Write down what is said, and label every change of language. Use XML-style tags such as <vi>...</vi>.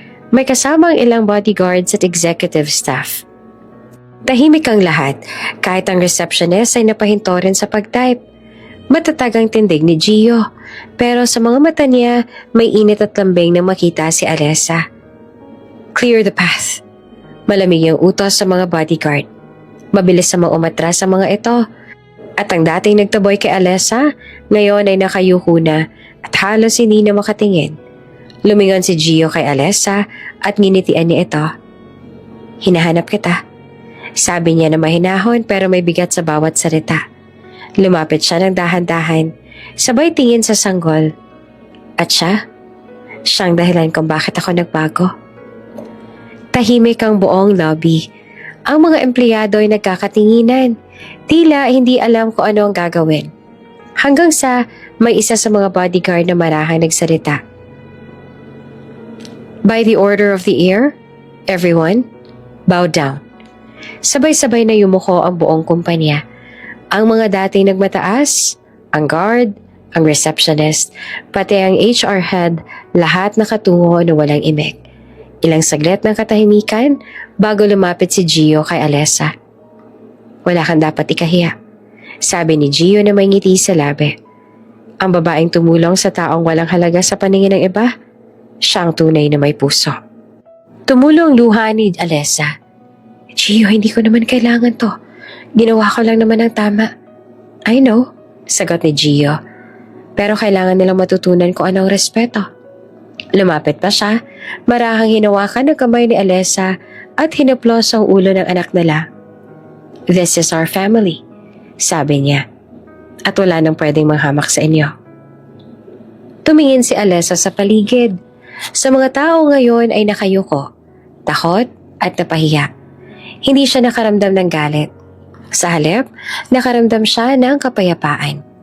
<tl>May kasamang ilang bodyguards at executive staff. Tahimik ang lahat, kahit ang receptionist ay napahinto rin sa pag-type. Matatag ang tindig ni Gio, pero sa mga mata niya may init at lambing nang makita si Alessa.</tl> <en>Clear the path.</en> <tl>Malamig yung utos sa mga bodyguard. Mabilis sa mga umatras sa mga ito. At ang dating nagtaboy kay Alessa, ngayon ay nakayuko na at halos hindi na makatingin. Lumingon si Gio kay Alessa at nginitian niya ito. Hinahanap kita. Sabi niya na mahinahon pero may bigat sa bawat salita. Lumapit siya ng dahan-dahan, sabay tingin sa sanggol. At siyang dahilan kung bakit ako nagbago. Tahimik ang buong lobby. Ang mga empleyado ay nagkakatinginan. Tila hindi alam kung ano ang gagawin. Hanggang sa may isa sa mga bodyguard na marahang nagsalita.</tl> <en>By the order of the air, everyone, bow down.</en> <tl>Sabay-sabay na yumuko ang buong kumpanya. Ang mga dating nagmataas, ang guard, ang receptionist, pati ang HR head, lahat nakatungo na walang imik. Ilang saglit ng katahimikan bago lumapit si Gio kay Alessa. Wala kang dapat ikahiya, sabi ni Gio na may ngiti sa labi. Ang babaeng tumulong sa taong walang halaga sa paningin ng iba, siyang tunay na may puso. Tumulong luha ni Alessa. Gio, hindi ko naman kailangan to. Ginawa ko lang naman ang tama.</tl> <en>I know,</en> <tl>sagot ni Gio. Pero kailangan nilang matutunan kung anong respeto. Lumapit pa siya, marahang hinawakan ng kamay ni Alessa at hinaplos ang ulo ng anak nila.</tl> <en>This is our family,</en> <tl>sabi niya. At wala nang pwedeng manghamak sa inyo. Tumingin si Alessa sa paligid. Sa mga tao ngayon ay nakayuko, takot at napahiya. Hindi siya nakaramdam ng galit. Sa halip, nakaramdam siya ng kapayapaan.</tl>